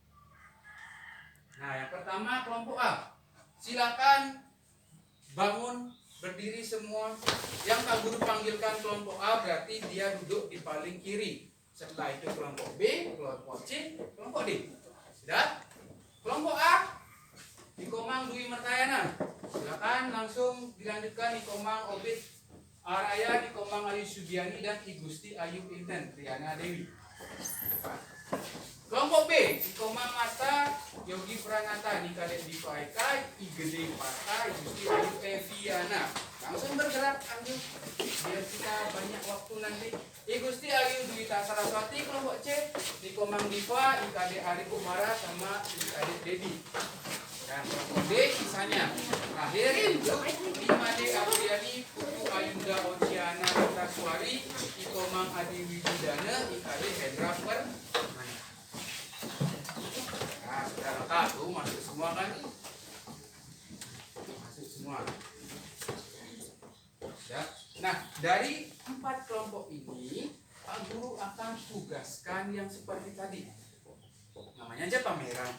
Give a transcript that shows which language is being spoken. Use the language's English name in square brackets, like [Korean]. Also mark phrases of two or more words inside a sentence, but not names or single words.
[Indonesian] Nah, yang pertama kelompok A. Silakan bangun berdiri semua. Yang Pak Guru panggilkan kelompok A berarti dia duduk di paling kiri. Setelah itu kelompok B, kelompok C, kelompok D. Sudah? Kelompok A Ikomang Dwi Mertayana. Silakan langsung dilanjutkan Ikomang Obid Araya, Ikomang Ayu Subiani dan I Gusti Ayu Inten Triana Dewi. Kelompok B Ikomang Mata Yogi Pranata Nikade Diva Eka I Gede Pata I Gusti Ayu Eviana. Langsung bergerak Ayu biar kita banyak waktu nanti. I Gusti Ayu Dwita Saraswati. Kelompok C Ikomang Diva Ikade Ari Kumara sama Ikade Dedi. Dan kelompok D sisanya terakhir Imade Apriani Putu Ayunda Oceana Taswari Ikomang Adi Widudana Ikade Hendra Permana. Nah, sudah lengkap tuh, masuk semua kan? Masuk semua. Ya. Nah, dari 4 kelompok ini Pak Guru akan tugaskan yang seperti tadi. Namanya aja pameran.